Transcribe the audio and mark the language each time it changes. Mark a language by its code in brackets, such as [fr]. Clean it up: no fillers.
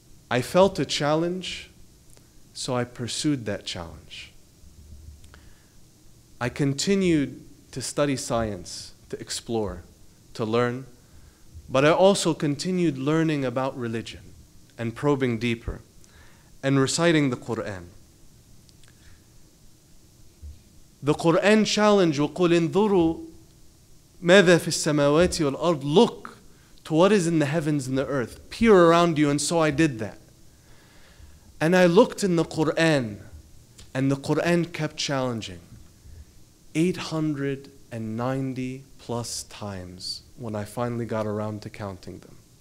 [en] I felt a challenge, so I pursued that challenge. I continued to study science, to explore, to learn, but I also continued learning about religion and probing deeper. and reciting the Quran. The Quran challenge, [ar] وَقُلْ انظُرُوا مَاذَا فِي السَّمَاوَاتِ وَالْأَرْضِ. [en] Look to what is in the heavens and the earth. Peer around you, and so I did that. And I looked in the Quran, and the Quran kept challenging. 890 plus times when I finally got around to counting them.